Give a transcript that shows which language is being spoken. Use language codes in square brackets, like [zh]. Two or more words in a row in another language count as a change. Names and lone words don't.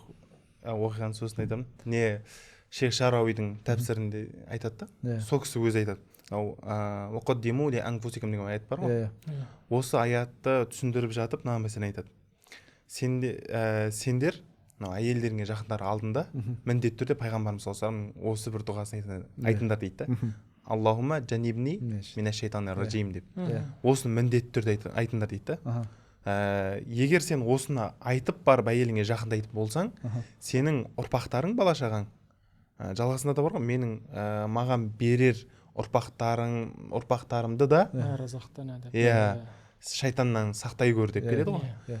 [kk] Оқиғаның сөзін айтамын. Не Шейх Шарауидің тәпсірінде айтады да, сол кісі өзі айтады. [ar] وقدموا لأنفسكم [kk] деген аят бар ғой. Осы аятты түсіндіріп жатып, мына мәселені айтады. Сендер әйелдеріңе жақындар алдында міндетті түрде пайғамбарымыз [ar] صلى الله عليه [kk] осы бір дұғасын айтыңдар дейді да. [ar] اللهم جنبني من الشيطان الرجيم деп. [kk] Осыны міндетті түрде айтыңдар дейді да. Егер сен осыны айтып барып әйеліңе жақындайтын болсаң, сенің ұрпақтарың, бала-шағаң, жалғасында да бар ғой, менің маған берер ұрпақтарымды да шайтаннан сақтай көр деп келеді ғой.